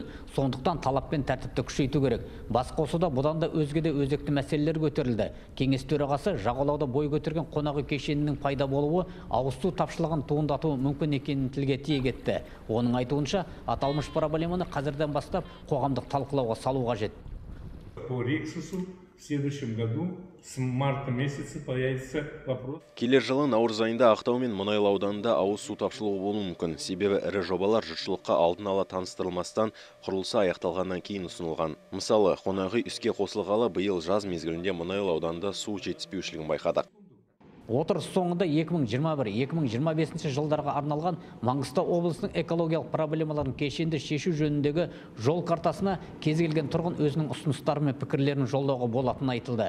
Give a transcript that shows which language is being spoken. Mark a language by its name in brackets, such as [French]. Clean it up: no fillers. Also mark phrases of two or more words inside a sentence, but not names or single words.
[Kazakh] Сондықтан талап пен тәртіпті күшейту керек. Бас қосуда бұдан да өзге де өзекті мәселелер көтерілді. Кеңес төрағасы жағалауда бой көтерген қонақ үй кешенінің пайда болуы ауыз су тапшылығын туындатуы мүмкін екенін тілге тиек етті. Оның айтуынша, аталмыш проблеманы қазірден бастап қоғамдық талқылауға салу қажет. [Russian] По Риксусу в следующем году с марта месяца появится вопрос. [Kazakh] Келер жылы наурыз айында Ақтау мен Мұнайлы ауданында ауыз су тапшылығы болуы мүмкін. Себебі ірі жобалар жұртшылыққа алдын ала таныстырылмастан құрылысы аяқталғаннан кейін ұсынылған. Мысалы, қонақ үй іске қосылғалы биыл жаз мезгілінде Мұнайлы ауданында су жетіспеушілігін байқадық. Отырыс соңында 2021-2025 жылдарға арналған Маңғыстау облысының экологиялық проблемаларын кешенді шешу жөніндегі жол картасына кез келген тұрғын өзінің ұсыныстары мен пікірлерін жолдауға болатыны айтылды.